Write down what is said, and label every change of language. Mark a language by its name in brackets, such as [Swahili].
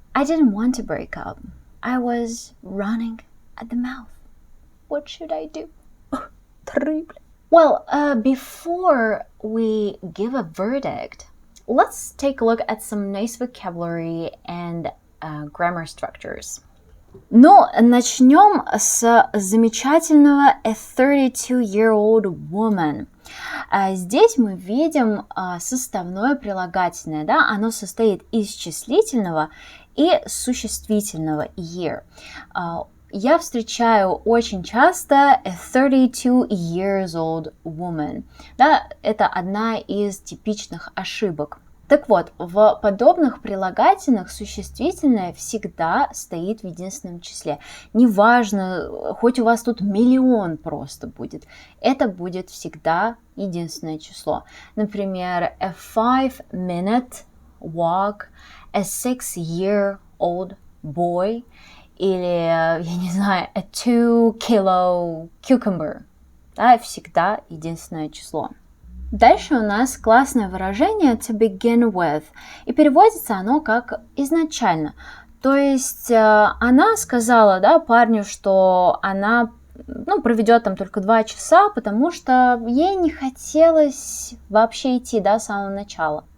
[English] I didn't want to break up. I was running at the mouth. What should I do? Terrible. Well, before we give a verdict, let's take a look at some nice vocabulary and grammar structures. [Russian] Ну, начнем с замечательного [English] a 32-year-old woman. [Russian] Здесь мы видим составное прилагательное, да? Оно состоит из числительного и существительного year. Я встречаю очень часто [English] a 32 years old woman. [Russian] Да, это одна из типичных ошибок. Так вот, в подобных прилагательных существительное всегда стоит в единственном числе. Неважно, хоть у вас тут миллион просто будет, это будет всегда единственное число. Например, [English] a 5-minute walk, a 6-year-old boy, [Russian] или, я не знаю, [English] a 2-kilo cucumber. [Russian] Да, всегда единственное число. Дальше у нас классное выражение [English] to begin with, [Russian] и переводится оно как изначально. То есть она сказала, да, парню, что она проведет там только 2 часа, потому что ей не хотелось вообще идти, да, с самого начала.